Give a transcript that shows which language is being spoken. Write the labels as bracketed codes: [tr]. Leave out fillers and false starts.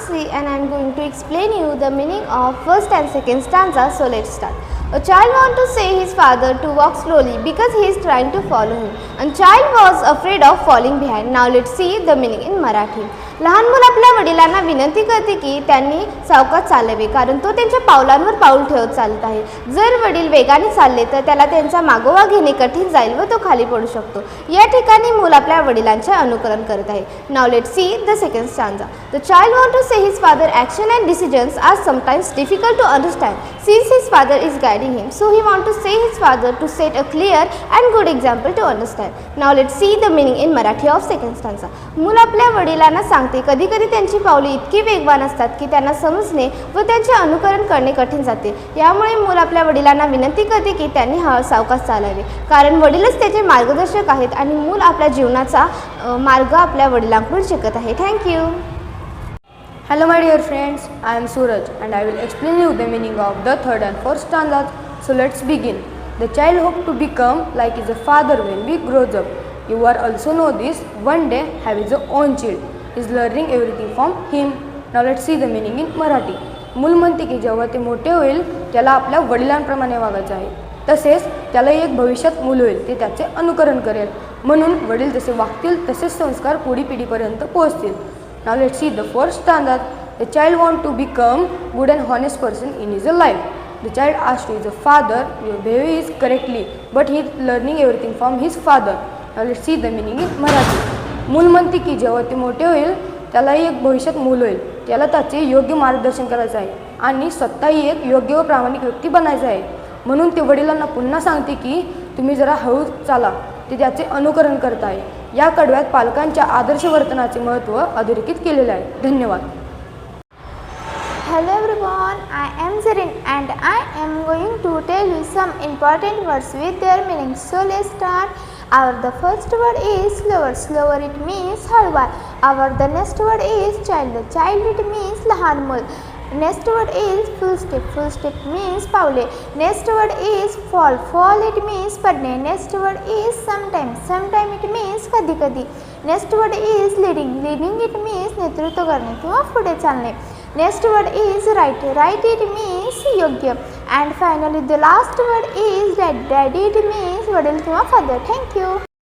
[en] and I am going to explain you the meaning of first and second stanza. So let's start. A child wants to say his father to walk slowly because he is trying to follow him. And child was afraid of falling behind. Now let's see the meaning in Marathi. [mr] लहान मूल आपल्या वडिलांना विनंती करते की त्यांनी सावकाश चालावे कारण तो त्यांच्या पावलांवर पाऊल ठेवत चालत आहे. जर वडील वेगाने चालले तर त्याला त्यांचा मागोवा घेणे कठीण जाईल व तो खाली पडू शकतो. या ठिकाणी मूल आपल्या वडिलांचे अनुकरण करत आहे. [en] Now let's see the second stanza. The child wants to say his father's action and decisions are sometimes difficult to understand since his father is guiding him. So he wants to say his father to set a clear and good example to understand. Now let's see the meaning in Marathi of second stanza. [mr] मूल आपल्या वडिलांना सांगते कधी कधी त्यांची पावले इतकी वेगवान असतात की त्यांना समजणे व त्यांचे अनुकरण करणे कठीण जाते. यामुळे मूल आपल्या वडिलांना विनंती करते की त्यांनी सावकाश चालावे कारण वडीलच त्याचे मार्गदर्शक आहेत आणि मूल आपल्या जीवनाचा मार्ग आपल्या वडिलांकडून शिकत आहे. [en] Thank you. Hello my dear friends, I am Suraj and I will explain you the meaning of the third and fourth stanzas. So let's begin. The child hopes to become like his father when he grows up. You are also know this, one day have his own child. He is learning everything from him. Now let's see the meaning in Marathi. [mr] मूल म्हणते की जेव्हा ते मोठे होईल त्याला आपल्या वडिलांप्रमाणे वागायचे आहे. तसेच त्याला एक भविष्यात मूल होईल ते त्याचे अनुकरण करेल म्हणून वडील जसे वागतील तसेच संस्कार पुढील पिढीपर्यंत पोहोचतील. [en] Now let's see the fourth stanza. The child wants to become good and honest person in his life. The child asks to his father, your behavior is correctly, but he is learning everything from his father. Now let's see the meaning in Marathi. [mr] मूल म्हणते की जेव्हा ते मोठे होईल त्याला एक भविष्यात मूल होईल त्याला त्याचे योग्य मार्गदर्शन करायचे आहे आणि स्वतःही एक योग्य व प्रामाणिक व्यक्ती बनायचे आहे. म्हणून ते वडिलांना पुन्हा सांगते की तुम्ही जरा हळू चाला ते त्याचे अनुकरण करत आहे. या कडव्यात पालकांच्या आदर्श वर्तनाचे महत्त्व अधोरेखित केलेले आहे. धन्यवाद. [en] Hello everyone, I am Zarin and I am going to tell you some important words with their meaning. So let's start. The first word is slower. Slower it means [mr] हळवा. [en] The next word is child. Child it means [mr] लहान मूल. [en] Next word is full step. Full step means [mr] पावले. [en] Next word is fall. Fall it means [mr] पडणे. [en] Next word is sometime. Sometime it means [mr] कधी कधी. [en] Next word is leading. Leading it means [mr] नेतृत्व करणे किंवा पुढे चालणे. [en] Next word is right. Right it means [mr] योग्य. [en] And finally the last word is dad. Dad it means [mr] वडील किंवा [en] father. Thank you.